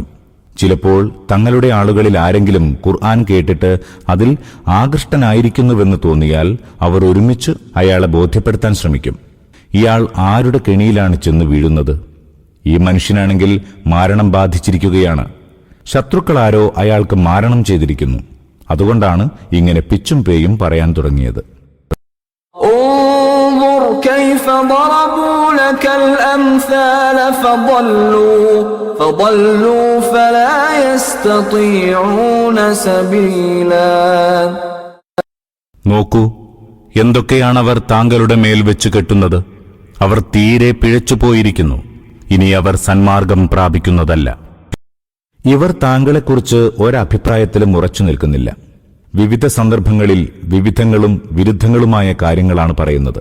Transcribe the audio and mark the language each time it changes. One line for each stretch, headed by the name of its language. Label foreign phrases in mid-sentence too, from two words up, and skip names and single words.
Malayalam: ചിലപ്പോൾ തങ്ങളുടെ ആളുകളിൽ ആരെങ്കിലും ഖുർആൻ കേട്ടിട്ട് അതിൽ ആകൃഷ്ടനായിരിക്കുന്നുവെന്ന് തോന്നിയാൽ അവർ ഒരുമിച്ച് അയാളെ ബോധ്യപ്പെടുത്താൻ ശ്രമിക്കും. ഇയാൾ ആരുടെ കെണിയിലാണ് ചെന്ന് വീഴുന്നത്? ഈ മനുഷ്യനാണെങ്കിൽ മാരണം ബാധിച്ചിരിക്കുകയാണ്. ശത്രുക്കളാരോ അയാൾക്ക് മാരണം ചെയ്തിരിക്കുന്നു. അതുകൊണ്ടാണ് ഇങ്ങനെ പിച്ചും പേയും പറയാൻ തുടങ്ങിയത്.
Arabic: كيف ضربوا لك الأمثال فضلوا فلا يستطيعون سبيلا.
Malayalam: നോക്കൂ, എന്തൊക്കെയാണവർ താങ്കളുടെ മേൽ വെച്ച് കെട്ടുന്നത്. അവർ തീരെ പിഴച്ചുപോയിരിക്കുന്നു. ഇനി അവർ സന്മാർഗം പ്രാപിക്കുന്നതല്ല. ഇവർ താങ്കളെക്കുറിച്ച് ഒരഭിപ്രായത്തിലും ഉറച്ചു നിൽക്കുന്നില്ല. വിവിധ സന്ദർഭങ്ങളിൽ വിവിധങ്ങളും വിരുദ്ധങ്ങളുമായ കാര്യങ്ങളാണ് പറയുന്നത്.